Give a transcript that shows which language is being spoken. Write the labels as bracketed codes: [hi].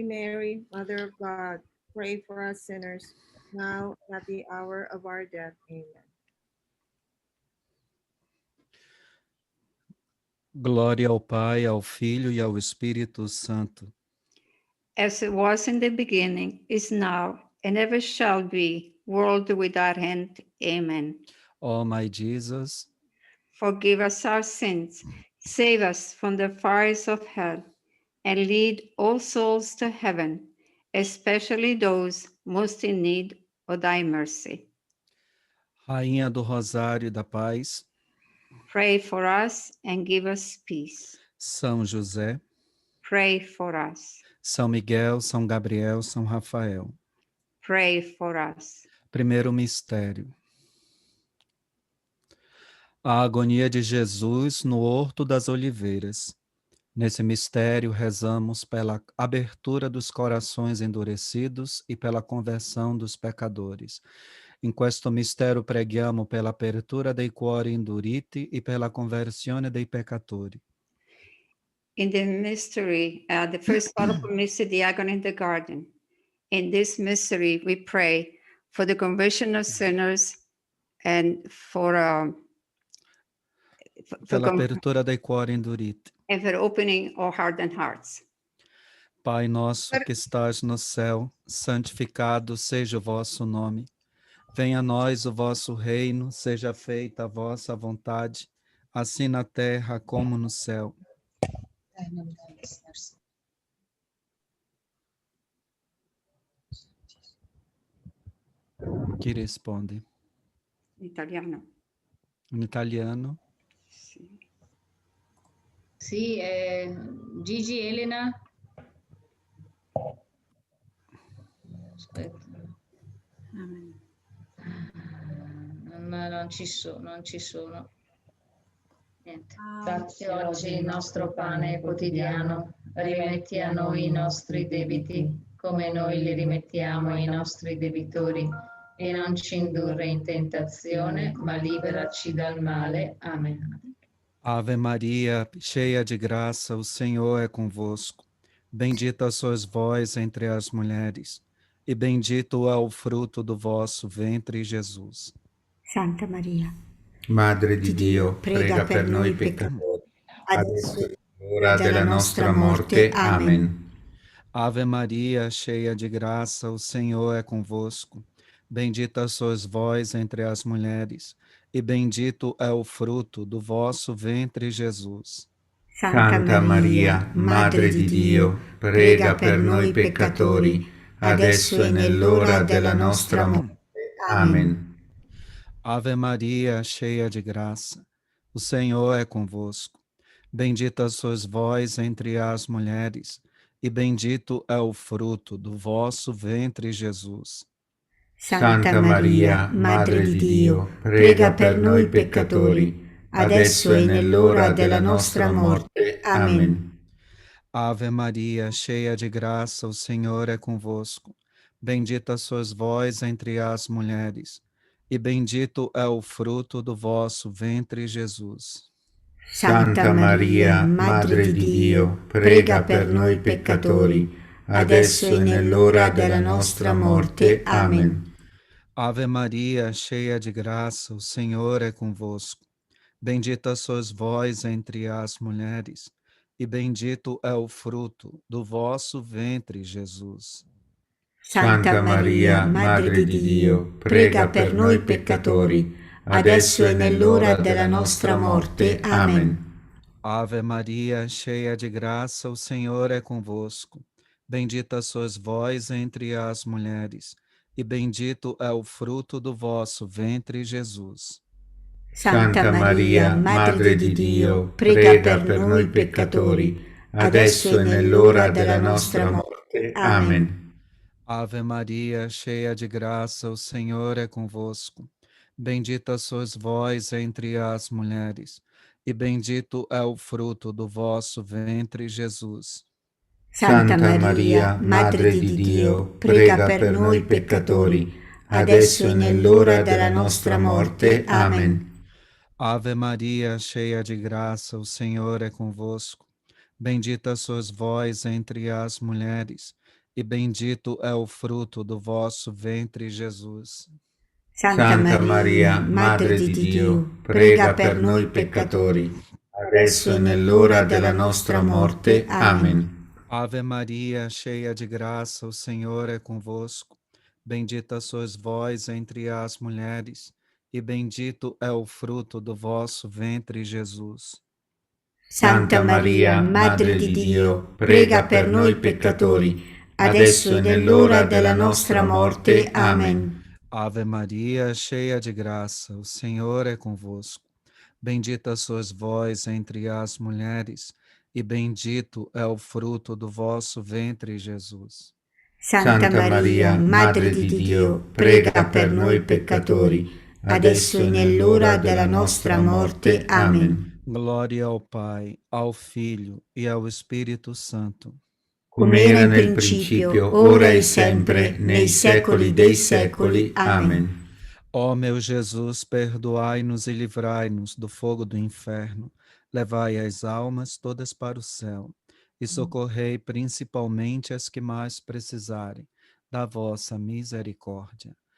[en] Mary, Mother of God, pray for us sinners, now and at the hour of our death. Amen. [pt] Glória ao Pai, ao Filho e ao Espírito Santo. [en] As it was in the beginning, is now, and ever shall be, world without end. Amen. Ó my Jesus, Forgive us our sins, save us from the fires of hell, and lead all souls to heaven, especially those most in need of thy mercy. [pt] Rainha do Rosário e da Paz, [en] Pray for us and give us peace. [pt] São José, [en] Pray for us. [pt] São Miguel, São Gabriel, São Rafael. [en] Pray for us. [pt] Primeiro mistério. A agonia de Jesus no Horto das Oliveiras. Nesse mistério, rezamos pela abertura dos corações endurecidos e pela conversão dos pecadores. [it] In questo mistero preghiamo per l'apertura dei cuori induriti e per la conversione dei peccatori. [en] In the mystery, the first part of the mystery, the agony in the garden. In this mystery, we pray for the conversion of sinners and for [it] Per l'apertura dei cuori induriti. [en] and for opening our hardened hearts. [pt] Pai nosso que estás no céu, santificado seja o vosso nome. Venha a nós o vosso reino, seja feita a vossa vontade, assim na terra como no céu. [it] Chi risponde? Italiano. In italiano? Sì. Sì, Gigi Elena. Aspetta. Amen. Non ci sono. Niente. Dacci oggi il nostro pane quotidiano, rimetti a noi i nostri debiti, come noi li rimettiamo ai nostri debitori, e non ci indurre in tentazione, ma liberaci dal male. Amen. [pt] Ave Maria, cheia de graça, o Senhor é convosco. Bendita sois vós entre as mulheres, e bendito é o fruto do vosso ventre, Jesus. Santa Maria, [it] Madre di Dio, prega per noi peccatori, adesso è l'ora della nostra morte. Amen. [pt] Ave Maria, cheia de graça, o Senhor é convosco. Bendita sois vós entre as mulheres, e bendito é o fruto do vosso ventre, Jesus. [it] Santa Maria, Madre di Dio, prega per noi peccatori, adesso è nell'ora della nostra morte. Amen. [pt] Ave Maria, cheia de graça, o Senhor é convosco. Bendita sois vós entre as mulheres, e bendito é o fruto do vosso ventre, Jesus. [it] Santa Maria, Madre di Dio, prega per noi peccatori, adesso è nell'ora della nostra morte. Amen. [pt] Ave Maria, cheia de graça, o Senhor é convosco. Bendita sois vós entre as mulheres, e bendito é o fruto do vosso ventre, Jesus. [it] Santa Maria, Madre di Dio, prega per noi peccatori, adesso è nell'ora della nostra morte. Amen. [pt] Ave Maria, cheia de graça, o Senhor é convosco. Bendita sois vós entre as mulheres, e bendito é o fruto do vosso ventre, Jesus. [it] Santa Maria, Madre di Dio, prega per noi peccatori, adesso è nell'ora della nostra morte. Amen. [pt] Ave Maria, cheia de graça, o Senhor é convosco. Bendita sois vós entre as mulheres, e bendito é o fruto do vosso ventre, Jesus. [it] Santa Maria, Madre di Dio, prega per noi peccatori, adesso è nell'ora della nostra morte. Amen. [pt] Ave Maria, cheia de graça, o Senhor é convosco. Bendita sois vós entre as mulheres, e bendito é o fruto do vosso ventre, Jesus. [it] Santa Maria, Madre di Dio, prega per noi peccatori, adesso è nell'ora della nostra morte. Amen. [pt] Ave Maria, cheia de graça, o Senhor é convosco. Bendita sois vós entre as mulheres, e bendito é o fruto do vosso ventre, Jesus. [it] Santa Maria, Madre di Dio, prega per noi peccatori, adesso e nell'ora della nostra morte. Amen. [pt] Ave Maria, cheia de graça, o Senhor é convosco. Bendita sois vós entre as mulheres, e bendito é o fruto do vosso ventre, Jesus. [it] Santa Maria, Madre di Dio, prega per noi peccatori, adesso e nell'ora della nostra morte. Amen. [pt] Ave Maria, cheia de graça, o Senhor é convosco. Bendita sois vós entre as mulheres, e bendito é o fruto do vosso ventre, Jesus. [it] Santa Maria, Madre di Dio, prega per noi peccatori, adesso e nell'ora della nostra morte. Amen. [pt] Glória ao Pai, ao Filho e ao Espírito Santo. [it] Come era nel principio, ora e sempre, nei secoli dei secoli. Amen. [pt] Ó meu Jesus, perdoai-nos e livrai-nos do fogo do inferno, levai as almas todas para o céu e socorrei principalmente as que mais precisarem da vossa misericórdia.